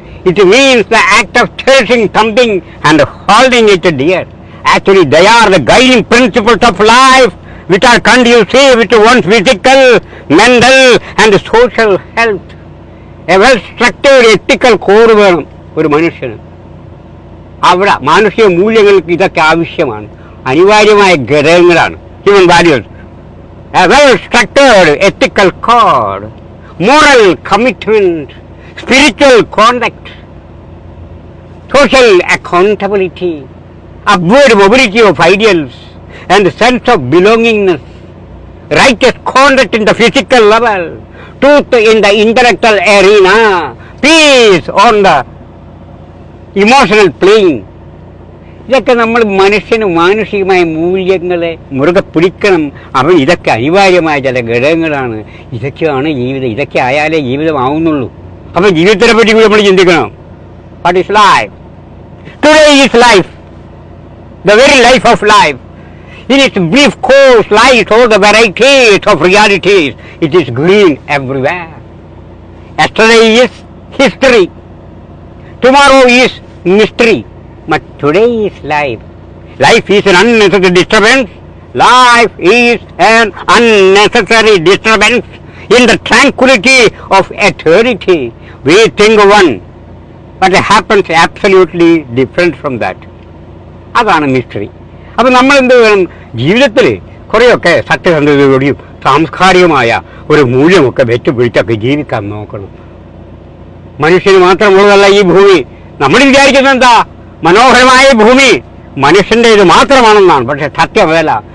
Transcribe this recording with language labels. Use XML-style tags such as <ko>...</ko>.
<en>It means the act of cherishing something and holding it dear. Actually, they are the guiding principles of life which are conducive to one's physical, mental and social health. A well-structured ethical code</en> <ml>വേണം ഒരു മനുഷ്യന്. അവിടെ മാനുഷിക മൂല്യങ്ങൾക്ക് ഇതൊക്കെ ആവശ്യമാണ്, അനിവാര്യമായ ഘടകങ്ങളാണ്.</ml> <en>Human values, a well-structured ethical code, moral commitment, spiritual conduct, social accountability, upward mobility of ideals and sense of belongingness, righteous conduct in the physical level, truth in the intellectual arena, peace on the emotional plane.</en> <ml>ഇതൊക്കെ നമ്മൾ മനുഷ്യന് മാനുഷികമായ മൂല്യങ്ങളെ മുറുകെ പിടിക്കണം. അവൻ ഇതൊക്കെ അനിവാര്യമായ ചില ഘടകങ്ങളാണ്. ഇതൊക്കെയാണ് ജീവിതം. ഇതൊക്കെ ആയാലേ ജീവിതമാവുന്നുള്ളൂ. അപ്പം ജീവിതത്തിനെ പറ്റി കൂടി നമ്മൾ ചിന്തിക്കണം.</ml> <en>What is life? Today is life, the very life of life. In its brief course lies all the varieties of realities. It is green everywhere. Yesterday is history. Tomorrow is mystery. But today is life. Life is an unnecessary disturbance. Life is an unnecessary disturbance in the tranquility of eternity. We think one, but it happens absolutely different from that.</en> <ml>അതാണ് mystery. അപ്പം നമ്മൾ എന്ത് വേണം? ജീവിതത്തിൽ കുറേയൊക്കെ സത്യസന്ധതയോടെയും സാംസ്കാരികമായ ഒരു മൂല്യമൊക്കെ വെച്ചുപിടിച്ചൊക്കെ ജീവിക്കാൻ നോക്കണം. മനുഷ്യന് മാത്രമുള്ളതല്ല ഈ ഭൂമി. നമ്മൾ വിചാരിക്കുന്നത് എന്താ? മനോഹരമായ ഭൂമി മനുഷ്യൻ്റേത് മാത്രമാണെന്നാണ്. പക്ഷെ സത്യം അതല്ല.</ml>